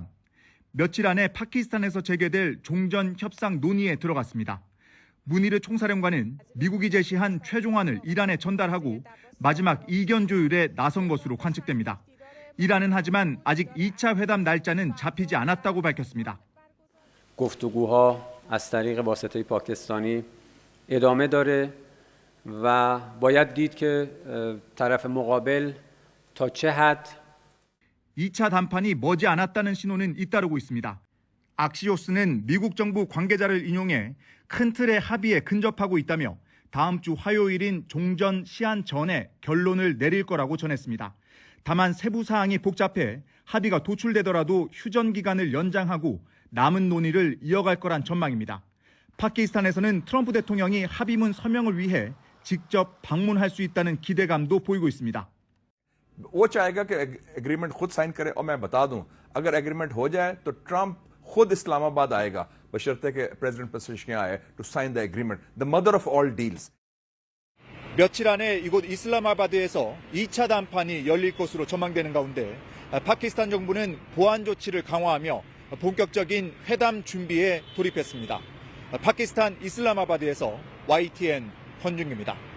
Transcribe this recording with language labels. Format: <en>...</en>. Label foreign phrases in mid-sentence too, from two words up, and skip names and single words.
<ko>며칠 안에 파키스탄에서 재개될 종전 협상 논의에 들어갔습니다. 무니르 총사령관은 미국이 제시한 최종안을 이란에 전달하고 마지막 이견 조율에 나선 것으로 관측됩니다. 이란은 하지만 아직 2차 회담 날짜는 잡히지 않았다고 밝혔습니다.</ko> <fa>گفتگوها از طریق واسطه پاکستانی ادامه داره و باید دید که طرف مقابل تا چه حد</fa> <ko>2차談判이 머지않았다는 신호는 잇따르고 있습니다. 악시오스는 미국 정부 관계자를 인용해 큰 틀의 합의에 근접하고 있다며 다음 주 화요일인 종전 시한 전에 결론을 내릴 거라고 전했습니다. 다만 세부 사항이 복잡해 합의가 도출되더라도 휴전 기간을 연장하고 남은 논의를 이어갈 거란 전망입니다. 파키스탄에서는 트럼프 대통령이 합의문 서명을 위해 직접 방문할 수 있다는 기대감도 보이고 있습니다.</ko> <ur>وہ چاہے گا کہ ایگریمنٹ خود سائن کرے اور میں بتا دوں اگر ایگریمنٹ ہو جائے تو ٹرمپ خود اسلام آباد آئے گا بشرطے کہ پریزیڈنٹ پزشکیان آئے</ur> <en>to sign the agreement the mother of all deals</en> <ko>며칠 안에 이곳 이슬라마바드에서 2차談判이 열릴 것으로 전망되는 가운데 파키스탄 정부는 보안 조치를 강화하며 본격적인 회담 준비에 돌입했습니다. 파키스탄 이슬라마바드에서 YTN 권준규입니다.</ko>